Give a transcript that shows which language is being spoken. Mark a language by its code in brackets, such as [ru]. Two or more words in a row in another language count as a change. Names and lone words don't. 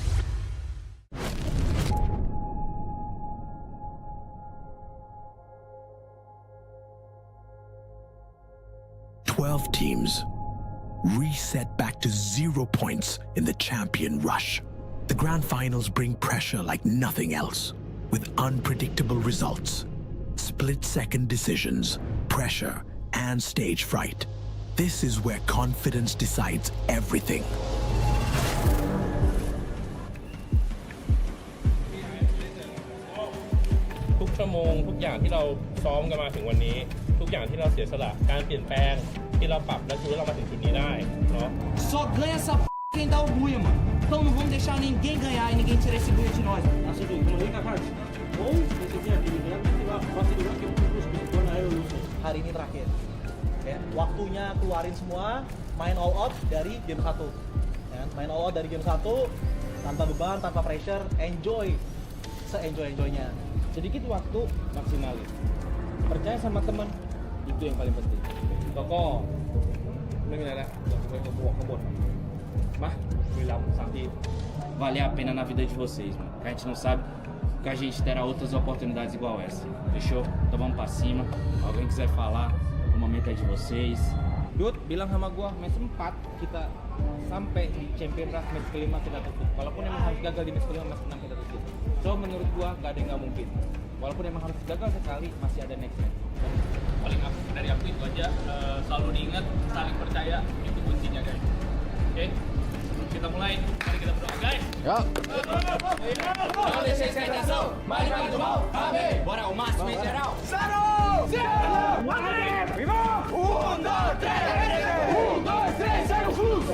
[en] 12 teams reset back to 0 points in the champion rush. The grand finals bring pressure like nothing else, with unpredictable results, split-second decisions, pressure, and stage fright. This is where confidence decides everything. [th] ทุกชั่วโมงทุกอย่างที่เราซ้อมกันมาถึงวันนี้ทุกอย่างที่เราเสียสละการเปลี่ยนแปลงที่เราปรับและชูเรามาถึงจุดนี้ได้เนาะ [pt] Só ganha essa p*** quem dá orgulho, mano. Então não vamos deixar ninguém ganhar e ninguém tirar esse ganho de nós. [id] Hari ini terakhir. Ya, waktunya keluarin semua, main [en] all out [id] dari game 1. Ya, main [en] all out [id] dari game 1 tanpa beban, tanpa pressure, enjoy se-enjoy-enjoynya. Sedikit waktu, maksimalin. Percaya sama teman, itu yang paling penting. Toko, [pt] Mas, vale a pena na vida de vocês, mano. A gente não sabe que a gente terá outras oportunidades igual essa. Fechou? Então vamos pra cima. Alguém quiser falar, o momento é de vocês. [id] Dut, bilang sama gua, match 4 kita sampai di [en] champion draft [id] match kelima kita tutup. Walaupun emang harus gagal di match kelima, match 6 kita tutup. So menurut gua gak ada yang gak mungkin. Walaupun emang harus gagal sekali, masih ada [en] next match. [id] Paling dari aku itu aja, selalu diingat, saling percaya, itu kuncinya guys. Oke? Kita mulai, mari kita berdoa guys. [pt] Bora o máximo em geral. 0, 0, 1, 2, 3, segue o fluxo.